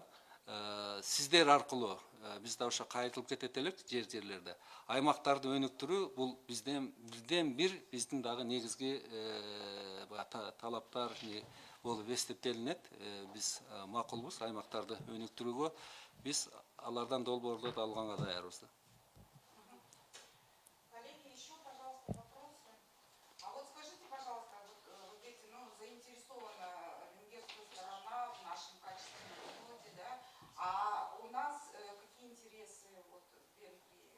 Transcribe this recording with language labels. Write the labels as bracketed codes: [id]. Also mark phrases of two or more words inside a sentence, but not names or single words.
[ky] Сиздер аркылуу биз да ошо кайрылып кетет элек жерлерде. Аймактарды өнүктүрүү бул бизден бир биздин дагы негизги талаптар болуп эсептелинет. Биз макулбуз аймактарды өнүктүрүүгө. Биз алардан долбоорлорду алганга даярбыз. [ru] Коллеги, еще, пожалуйста, вопросы. А вот скажите, пожалуйста, вот эти, заинтересована венгерская сторона в нашем качественном флоте, да? А у нас какие интересы вот в Венгрии?